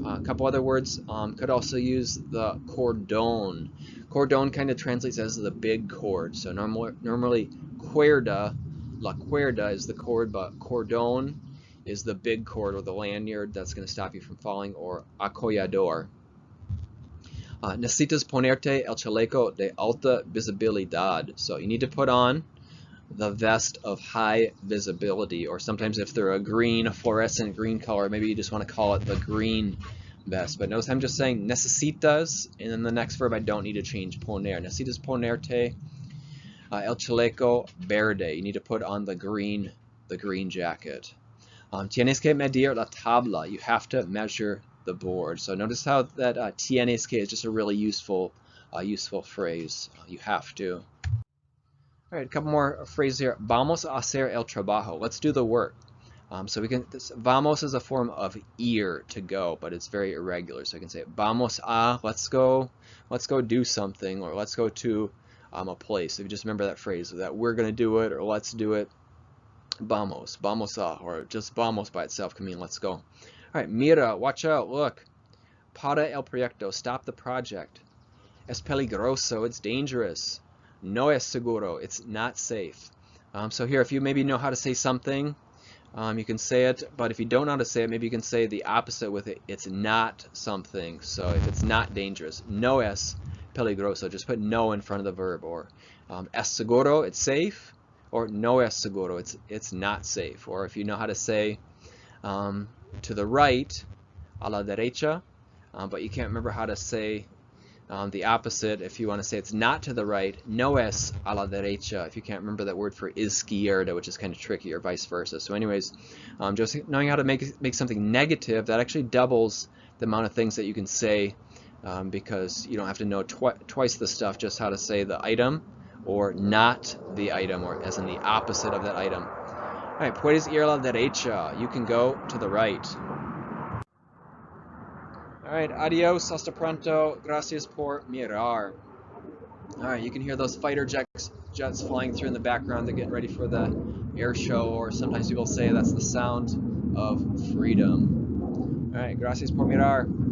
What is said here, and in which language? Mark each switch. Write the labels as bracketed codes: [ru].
[en] A couple other words, could also use the cordón. Cordón kind of translates as the big cord. So normally cuerda, la cuerda is the cord, but cordón is the big cord or the lanyard that's going to stop you from falling, or acollador. [es] Necesitas ponerte el chaleco de alta visibilidad. [en] So you need to put on the vest of high visibility, or sometimes if they're a fluorescent green color, maybe you just want to call it the green vest. But notice I'm just saying necesitas, and then the next verb I don't need to change, poner. [es] Necesitas ponerte el chaleco verde. [en] You need to put on the green jacket. [es] Tienes que medir la tabla. [en] You have to measure the board. So notice how that [es] tienes que [en] is just a really useful phrase. You have to. All right, a couple more phrases here. [es] Vamos a hacer el trabajo. [en] Let's do the work. So we can, vamos is a form of ir, to go, but it's very irregular. So I can say vamos a, let's go do something, or let's go to a place. If you just remember that phrase, that we're going to do it, or let's do it. Vamos a, or just vamos by itself can mean let's go. All right, mira, watch out, look. [es] Para el proyecto, [en] stop the project. [es] Es peligroso, [en] it's dangerous. [es] No es seguro, [en] it's not safe. So here, if you maybe know how to say something, You can say it, but if you don't know how to say it, maybe you can say the opposite with it. It's not something. So if it's not dangerous, [es] no es peligroso. [en] Just put no in front of the verb. Or [es] es seguro, [en] it's safe. Or [es] no es seguro, [en] it's not safe. Or if you know how to say to the right, [es] a la derecha, [en] but you can't remember how to say the opposite. If you want to say it's not to the right, [es] no es a la derecha. [en] If you can't remember that word for izquierda, which is kind of tricky, or vice versa. So anyways, just knowing how to make something negative, that actually doubles the amount of things that you can say, because you don't have to know twice the stuff, just how to say the item or not the item, or as in the opposite of that item. All right, [es] puedes ir a la derecha. [en] You can go to the right. [es] Alright, adios, hasta pronto, gracias por mirar. [en] Alright, you can hear those fighter jets flying through in the background. They're getting ready for the air show, or sometimes people say that's the sound of freedom. Alright, [es] gracias por mirar.